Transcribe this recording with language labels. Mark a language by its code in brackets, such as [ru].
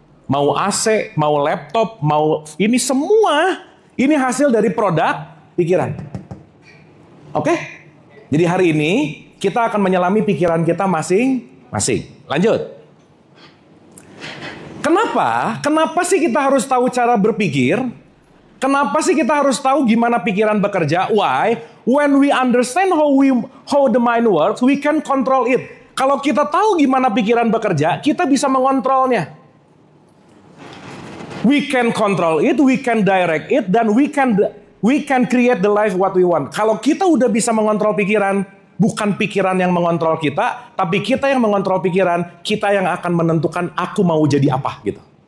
[id] Mau AC, mau laptop, mau ini semua, ini hasil dari produk pikiran. Oke? Jadi hari ini kita akan menyelami pikiran kita masing-masing. Lanjut. Kenapa? Kenapa sih kita harus tahu cara berpikir? Kenapa sih kita harus tahu gimana pikiran bekerja? [en] Why? When we understand how the mind works, we can control it. [id] Kalau kita tahu gimana pikiran bekerja, kita bisa mengontrolnya. [en] We can control it, we can direct it, [id] dan [en] we can create the life what we want. [id] Kalau kita udah bisa mengontrol pikiran, bukan pikiran yang mengontrol kita, tapi kita yang mengontrol pikiran, kita yang akan menentukan aku mau jadi apa gitu.